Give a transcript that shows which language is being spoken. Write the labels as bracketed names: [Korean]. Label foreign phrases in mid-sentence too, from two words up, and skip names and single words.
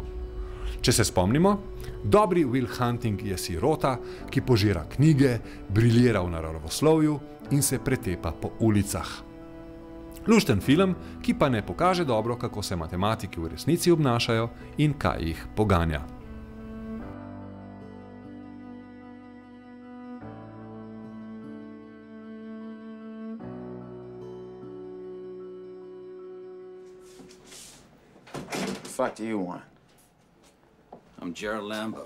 [Slovenian] Če se spomnimo, dobri Will Hunting je sirota, ki požira knjige, briljira v naravoslovju in se pretepa po ulicah. Lušten film, ki pa ne pokaže dobro, kako se matematiki v resnici obnašajo in kaj jih poganja. [English] What the fuck do you want? I'm Gerald Lambo.